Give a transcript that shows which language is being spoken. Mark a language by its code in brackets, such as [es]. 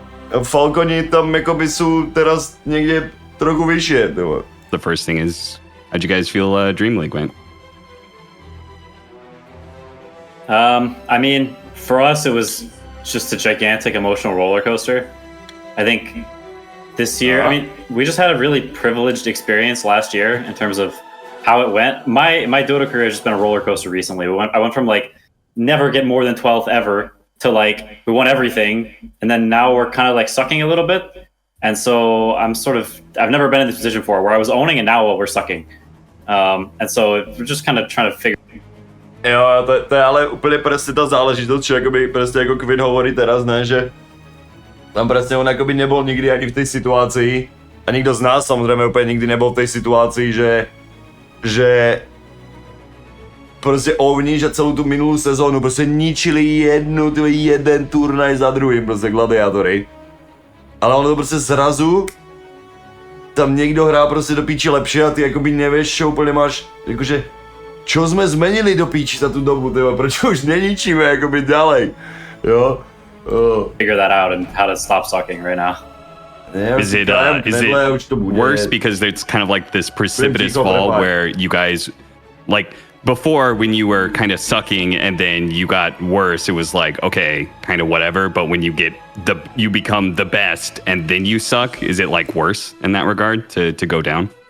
[sk] Falconi tam sú teraz niekde trochu vyššie. [en] The first thing is, how'd you guys feel Dream League went? I mean, for us, it was just a gigantic emotional roller coaster. I think this year, I mean, we just had a really privileged experience last year in terms of how it went. My Dota career has just been a roller coaster recently. I went from like never get more than 12th ever to like we won everything, and then now we're kind of like sucking a little bit. And so I've never been in this position before where I was owning and now we're sucking. And so we're just kind of trying to figure. [sk] Jo, to je ale úplně presne tá záležitosť, čo presne ako Quinn hovorí teraz, ne, že tam presne on nebol nikdy ani v tej situácii a nikto z nás samozrejme úplne nikdy nebol v tej situácii, že proste ovníš a celú tú minulú sezónu proste ničili jeden turnaj za druhým, proste gladiátory. Ale ono to proste zrazu tam niekto hrá proste do píči lepšie a ty nevieš, čo úplne máš, čo sme zmenili do píči za tú dobu, prečo už neničíme ďalej, jo? [en] Figure that out and how to stop sucking right now. Is it worse because it's kind of like this precipitous fall where you guys, like before when you were kind of sucking and then you got worse, it was like, okay, kind of whatever, but when you become the best and then you suck, is it like worse in that regard to go down?